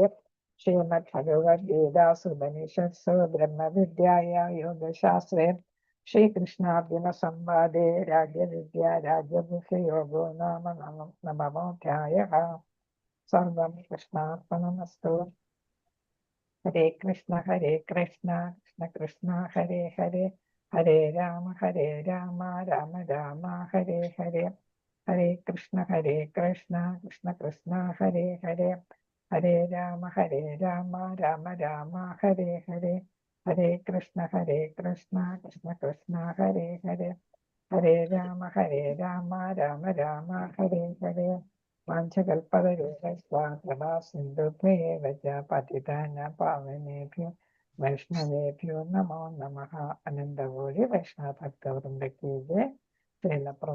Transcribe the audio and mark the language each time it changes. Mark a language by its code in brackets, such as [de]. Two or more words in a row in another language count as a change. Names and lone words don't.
[sa] ശ്രീമദ് ഭഗവത്ഗീതാസുപനിഷത്സു ബ്രഹ്മവിദ്യായാം യോഗശാസ്ത്രേ ശ്രീകൃഷ്ണാർജുന സംവാദേ രാജ്യവിദ്യ രാജ്യബുദ്ധിയോഗോ നാമ നവമോധ്യായഃ. സർവം കൃഷ്ണാർപ്പണമസ്തു. ഹരേ കൃഷ്ണ, കൃഷ്ണ കൃഷ്ണ, ഹരേ ഹരേ, ഹരേ രാമ, രാമ രാമ, ഹരേ ഹരേ. ഹരേ കൃഷ്ണ, കൃഷ്ണ കൃഷ്ണ, ഹരേ ഹരേ, ഹരേ രാമ, രാമ രാമ, ഹരേ ഹരേ. ഹരേ കൃഷ്ണ, കൃഷ്ണ കൃഷ്ണ, ഹരേ ഹരേ, ഹരേ രാമ, രാമ രാമ, ഹരേ ഹരേ. വാഞ്ചകൽപതരുഭ്യോ പതിതാനാം പാവനേഭ്യോ വൈഷ്ണവേഭ്യോ നമോ നമഃ. അനന്തകോടി വൈഷ്ണവ ഭക്തവൃന്ദ കീ ജയ്.